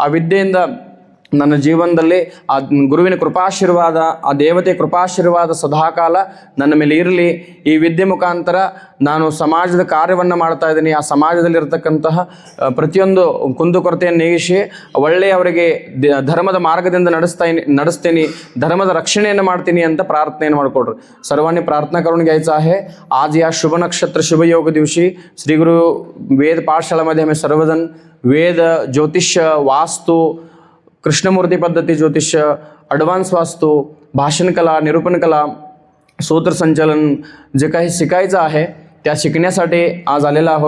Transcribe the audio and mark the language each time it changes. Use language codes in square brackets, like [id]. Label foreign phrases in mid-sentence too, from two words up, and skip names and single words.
[kn] ಆ ವಿದ್ಯೆಯಿಂದ ನನ್ನ ಜೀವನದಲ್ಲಿ ಆ ಗುರುವಿನ ಕೃಪಾಶೀರ್ವಾದ, ಆ ದೇವತೆಯ ಕೃಪಾಶೀರ್ವಾದ ಸದಾಕಾಲ ನನ್ನ ಮೇಲೆ ಇರಲಿ. ಈ ವಿದ್ಯೆ ಮುಖಾಂತರ ನಾನು ಸಮಾಜದ ಕಾರ್ಯವನ್ನು ಮಾಡ್ತಾ ಇದ್ದೀನಿ. ಆ ಸಮಾಜದಲ್ಲಿರ್ತಕ್ಕಂತಹ ಪ್ರತಿಯೊಂದು ಕುಂದುಕೊರತೆಯನ್ನು ನೀಗಿಸಿ ಒಳ್ಳೆಯವರಿಗೆ ಧರ್ಮದ ಮಾರ್ಗದಿಂದ ನಡೆಸ್ತೀನಿ, ಧರ್ಮದ रक्षणेಯನ್ನು ಮಾಡ್ತೀನಿ ಅಂತ ಪ್ರಾರ್ಥನೆಯನ್ನು ಮಾಡಿಕೊಡ್ರಿ. [mr] सर्वांनी प्रार्थना करून घ्यायचं आहे. आज या शुभ नक्षत्र शुभ योग दिवशी श्री गुरु वेद पाठशाळेमध्ये आम्ही सर्वजण वेद, ज्योतिष्य, वास्तू, कृष्णमूर्ती पद्धती ज्योतिष्य, ॲडव्हान्स वास्तू, भाषण कला, निरूपण कला, सूत्रसंचालन जे काही शिकायचं आहे त्या शिकण्यासाठी आज आलेलो आहोत.